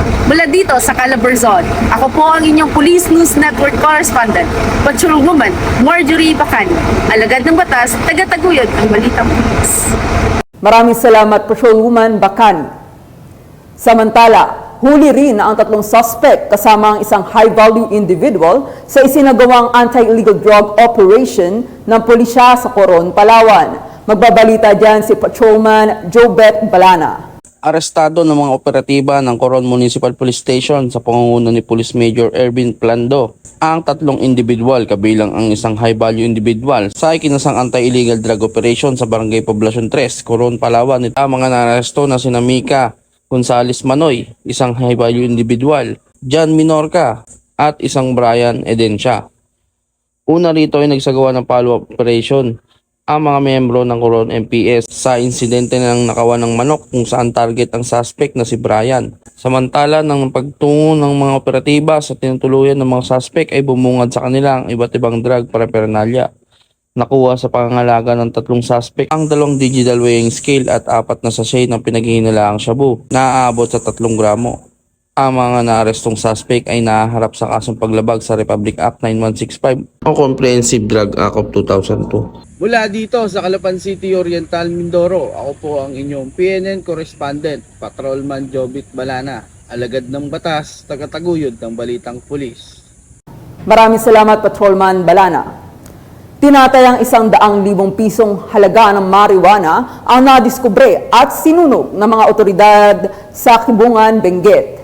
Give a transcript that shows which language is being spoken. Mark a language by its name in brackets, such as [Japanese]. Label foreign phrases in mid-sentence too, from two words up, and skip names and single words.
[Filipino] Mula dito sa Calabarzon, ako po ang inyong Police News Network correspondent, Patrolwoman Marjorie Bacali, alagad ng batas, tagataguyod ng Balitang Pulis. Maraming salamat, Patrolwoman Bacali. Samantala, huli rin ang 3 suspect kasama ang isang [English] high-value individual [Filipino] sa isinagawang [English] anti-illegal drug operation [Filipino] ng pulisya sa Coron, Palawan. Magbabalita dyan si Patrolman Jobet Balana. Arestado ng mga operatiba ng Coron Municipal Police Station sa pangunguna ni Police Major Ervin Plando ang 3 individual kabilang ang isang [English] high-value individual [Filipino] sa ikinasang [English] anti-illegal drug operation [Filipino] sa Barangay Poblacion 3, Coron, Palawan. Ang mga naaresto na sina Mika Gonzales Manoy, isang [English] high-value individual, [Filipino] John Minorca at isang Brian Edencia. Una rito ay nagsagawa ng [English] follow-up operation [Filipino] ang mga miyembro ng Coron MPS sa insidente ng nakawan ng manok kung saan target ang suspect na si Brian. Samantala ng pagtungo ng mga operatiba sa tinutuluyan ng mga suspect ay bumungad sa kanila ang iba't ibang [English] drug paraphernalia. [Filipino] Nakuha sa pangangalaga ng 3 suspect ang 2 [English] digital weighing scale [Filipino] at 4 na sachet ng pinaghihinalaang shabu na aabot sa 3 gramo. Ang mga naarestong suspect ay nahaharap sa kasong paglabag sa Republic Act 9165 o Comprehensive Drug Act of 2002. Mula dito sa Calapan City, Oriental, Mindoro, ako po ang inyong PNN correspondent, Patrolman Jobit Balana. alagad ng batas, tagataguyod ng balitang pulis. Maraming salamat, Patrolman Balana. Tinatayang 100,000 pisong halaga ng marijuana ang nadiskubre at sinunog ng mga otoridad sa Kibungan, Benguet.